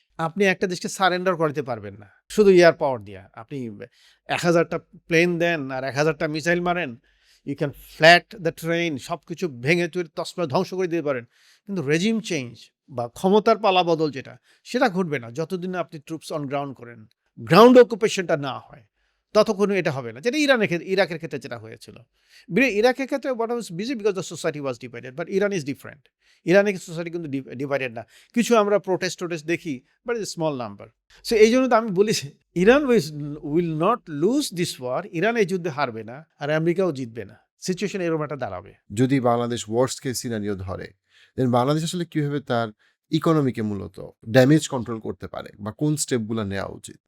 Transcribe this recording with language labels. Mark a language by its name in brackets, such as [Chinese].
[Bangla] আপনি একটা দেশকে সারেন্ডার করতে পারবেন না শুধু এয়ার পাওয়ার দিয়ে। আপনি 1000টা প্লেন দেন আর 1000টা মিসাইল মারেন, [English] you can flat the train, [Bangla] সব কিছু ভেঙে চুরে তসমা ধ্বংস করে দিতে পারেন, কিন্তু রেজিম চেঞ্জ বা ক্ষমতার পালা বদল সেটা ঘটবে না যতদিন আপনি ট্রুপস অন গ্রাউন্ড করেন, গ্রাউন্ড অকুপেশনটা না হয়, ততক্ষণ এটা হবে না। যেটা ইরাকের ক্ষেত্রে যেটা হয়েছিল। ইরাকের ক্ষেত্রে [English] what was busy because the society was divided, but Iran is different. [Bangla] ইরানের সোসাইটি কিন্তু ডিভাইডেড না। কিছু আমরা প্রোটেস্ট দেখি, [English] But is small number. [Bangla] So এই জন্য তো আমি বলি, [English] Iran will not lose this war. [Bangla] Iran এই যুদ্ধে হারবে না, আর আমেরিকাও জিতবে না। সিচুয়েশন এরকম একটা দাঁড়াবে। যদি বাংলাদেশ ওয়ার্স্ট কেস সিনারিও ধরে, দেন বাংলাদেশ আসলে কিভাবে তার ইকোনমিকে মূলত ড্যামেজ কন্ট্রোল করতে পারে, বা কোন স্টেপগুলো নেওয়া উচিত?